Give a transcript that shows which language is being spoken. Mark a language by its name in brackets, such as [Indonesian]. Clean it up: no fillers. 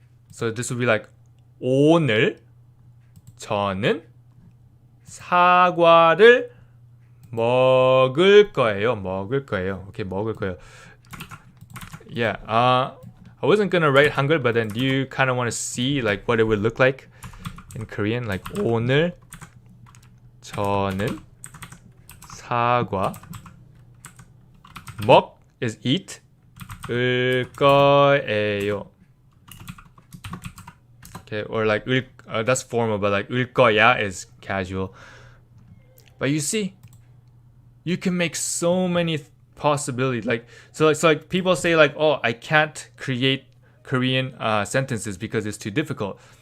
[English] So this would be like, [Korean] 오늘 저는 사과를 먹을 거예요. Okay, 먹을 거예요. [English] Yeah, I wasn't gonna write Hangul, but then do you kind of want to see like what it would look like in Korean? [Korean] Like, 오늘 저는 사과, 먹 [English] is eat, [Korean] 을 거예요. [English] Okay, or like that's formal, but like [Korean] 을 거야 [English] is casual. But you see, you can make so many possibilities. Like so like people say like, oh, I can't create Korean sentences because it's too difficult.